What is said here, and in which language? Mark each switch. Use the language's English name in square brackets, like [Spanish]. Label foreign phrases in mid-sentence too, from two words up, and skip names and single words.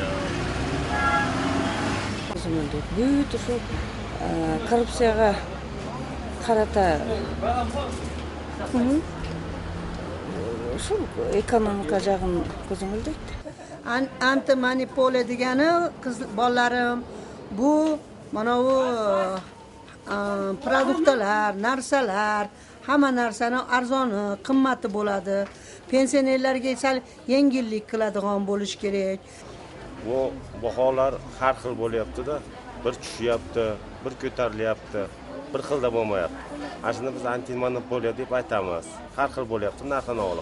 [Kyrgyz] Бүт ушул коррупцияга карата ушул экономика жагын көзөмөлдөйт. Антимонополия дегени балдарым, бу манабу продукталар, нарсалар, [Uzbek] hamma narsani arzoni, qimmati bo'ladi. Pensionerlarga sal yengillik qiladigan bo'lish kerak. Bu baholar har xil bo'lyapti-da. Bir tushyapti, bir ko'tarilyapti, bir xilda bo'lmayapti. Shunda biz antimonopoliya deb aytamiz. Har xil bo'lyapti narx-navolar.